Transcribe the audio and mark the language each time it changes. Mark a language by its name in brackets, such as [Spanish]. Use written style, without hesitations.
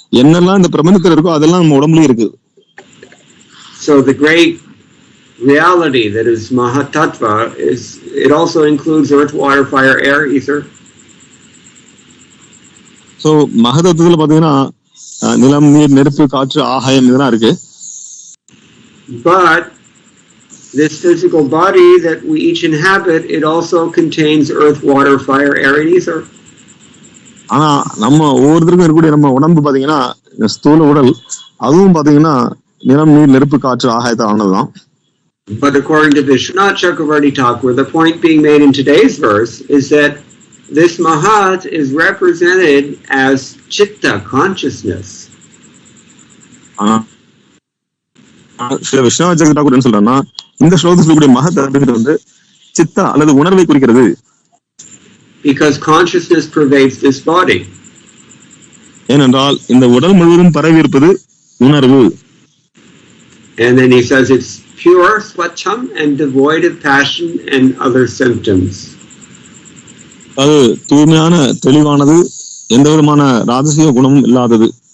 [Tamil] என்னெல்லாம் இந்த பிரபஞ்சத்தில் இருக்கோ அதெல்லாம் நம்ம உடம்புலயும் இருக்கு. [English] So the great reality that is Mahatattva is, it also includes earth, water, fire, air, ether. [Tamil] So மகதத்துவத்துல பாத்தீங்கன்னா நிலம், நீர், நெருப்பு, காற்று, ஆகாயம் இதெல்லாம் இருக்கு. [English] But this physical body that we each inhabit, it also contains earth, water, fire, air, and ether. [Tamil] ஆனா நம்ம ஒவ்வொருத்தருக்கும் இருக்கக்கூடிய நம்ம உடம்பு பாத்தீங்கன்னா ஸ்தூல உடல், அதுவும் பாத்தீங்கன்னா நிலம், நீர், நெருப்பு, காற்று, ஆகாயத்தை ஆனதுதான். [English] But according to Vishwanath Chakravarti Thakur, the point being made in today's verse is that this Mahat is represented as Chitta, consciousness. [Tamil] Viswanath சக்கர தாக்கூர் என்ன சொல்றாருன்னா, இந்த ஸ்லோகத்தில் சொல்லக்கூடிய மகத் அப்படிங்கிறது சித்தா அல்லது உணர்வை குறிக்கிறது. [English] Because consciousness pervades this body. [Tamil] ஏனென்றால் இந்த உடல் முழுவதும் பரவி இருப்பது உணர்வு. [English] And then he says it's pure, swacham, and devoid of passion and other symptoms. [Tamil] அது தூய்மையான, தெளிவானது, எந்த விதமான ராஜசிக குணமும் இல்லாதது.